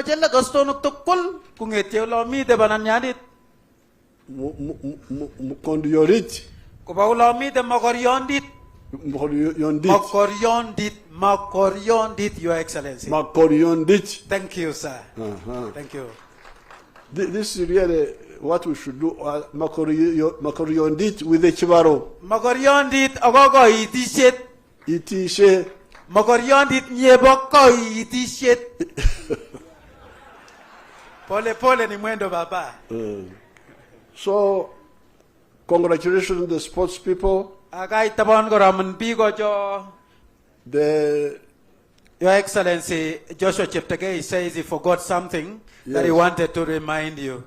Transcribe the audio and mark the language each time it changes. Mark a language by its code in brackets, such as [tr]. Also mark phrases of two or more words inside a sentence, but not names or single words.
[kln] Mukondiorit. Makoryondit, [en] Your Excellency. [kln] Makoryondit. [en] Thank you, sir. Thank you. This is really what we should do. [kln] Makoryondit [en] with the [kln] chibaro. Makoryondit agogo itishet. Itishe. Makoryondit nyeboko itishet. [sw] Pole ni mwendo baba. [en] So, congratulations to the sports people. Your Excellency, Joshua Cheptegei says he forgot something that he wanted to remind you.